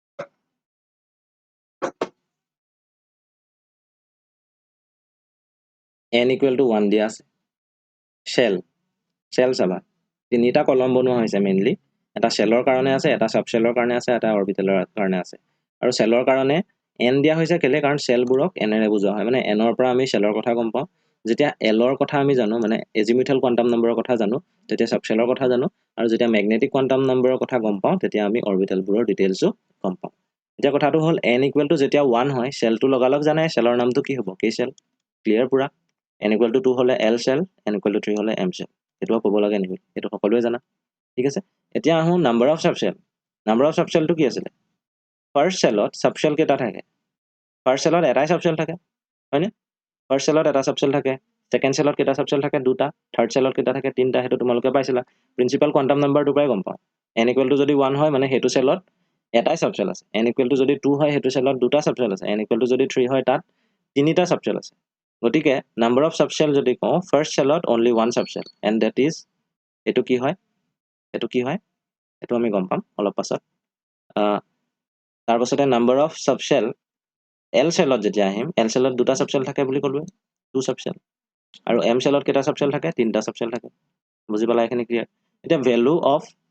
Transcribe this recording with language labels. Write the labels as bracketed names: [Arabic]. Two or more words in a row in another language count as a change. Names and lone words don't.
[English] n equal to 1 [Assamese] দিয়া আছে shell চাবা তিনিটা কলম বনোৱা হৈছে মেইনলি এটা শেলৰ কাৰণে আছে এটা সাবশেলৰ কাৰণে আছে এটা অৰবিটেলৰ কাৰণে আছে আৰু শেলৰ কাৰণে n দিয়া হৈছে কেলে কাৰণ শেলবোৰক n এৰে বুজোৱা হয় মানে n ৰ পৰা আমি শেলৰ কথা গম পাওঁ যেতিয়া l ৰ কথা আমি জানো মানে [English] azimuthal quantum numberৰ [Assamese] কথা জানো তেতিয়া সাবশেলৰ কথা জানো আৰু যেতিয়া [English] magnetic quantum numberৰ [Assamese] কথা গম পাওঁ তেতিয়া আমি অৰবিটেলবোৰৰ ডিটেইলসও গম পাওঁ এতিয়া কথাটো হ'ল [English] n equal to [Assamese] যেতিয়া 1 হয় শেলটো লগালগ জানে শেলৰ নামটো কি হ'ব k শেল ক্লিয়াৰ পুৰা [English] n equal to 2 [Assamese] হলে l শেল [English] n equal to 3 [Assamese] হলে m শেল এটো ক'ব লাগে নেকি এটো সকলোৱে জানা ঠিক আছে এতিয়া আহো [English] number of subshellটো [Assamese] কি আছিল [English] first shellত [Assamese] সাবশেল কেটা থাকে [English] first shellত [Assamese] এটাই সাবশেল থাকে হয়নে [English] first shellত [Assamese] এটা সাবশেল থাকে [English] second shellত [Assamese] কেটা সাবশেল থাকে দুটা [English] third shellত [Assamese] কেটা থাকে তিনটা হেতু তোমালোকে পাইছিলা [English] principal quantum numberটো [Assamese] পাই গম পাওঁ [English] n equal to [Assamese] যদি 1 হয় মানে হেতু শেলত এটাই সাবশেল আছে [English] n equal to [Assamese] যদি 2 হয় হেতু শেলত দুটা সাবশেল আছে [English] n equal to [Assamese] যদি 3 হয় তাত তিনিটা সাবশেল আছে গটিকে [English] number of subshell [Assamese] যদি কওঁ [English] first shellত only one [Assamese] সাবশেল [English] and that is [Assamese] এটো কি হয় এটো আমি গম পাম অলপ পাছত তাৰ পাছতে [English] number of subshell [Assamese] l শেলত যেতিয়া আহিম l শেলত দুটা সাবশেল থাকে বুলি কলো [English] two subshell [Assamese] আৰু m শেলত কেটা সাবশেল থাকে তিনটা সাবশেল থাকে বুজি পালা এখিনি ক্লিয়াৰ এটা [English] value of